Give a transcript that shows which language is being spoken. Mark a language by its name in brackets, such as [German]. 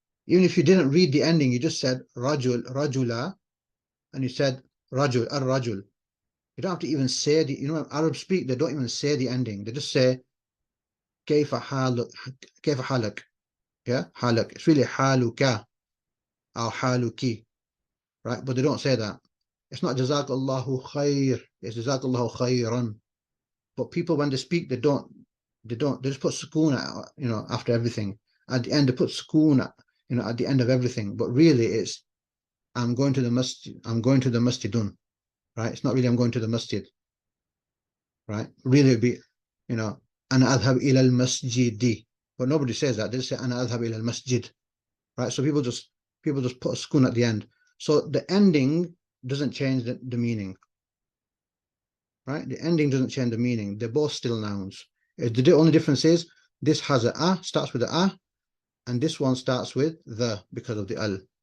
[English] Even if you didn't read the ending, you just said rajul, rajula, and you said rajul, ar-rajul. You don't have to even say when Arabs speak, they don't even say the ending. They just say [Arabic] كيف حالك كيف حالك, [English] yeah, حالك. It's really حالك or حالك, right? But they don't say that. It's not [Arabic] جزاك الله خير, [English] it's [Arabic] جزاك الله خيرا. [English] But people, when they speak, they just put sukoon, after everything. At the end, they put sukoon, at the end of everything. But really, it's I'm going to the masjid, I'm going to the masjidun, right? It's not really I'm going to the masjid, right? Really, it'd be, [Arabic] أنا أذهب إلى المسجد. [English] But nobody says that. They just say [Arabic] أنا أذهب إلى المسجد, [English] right? So people just put a sukun at the end. So the ending doesn't change the meaning, right? The ending doesn't change the meaning. They're both still nouns. The only difference is this has a, starts with a, and this one starts with the, because of the al.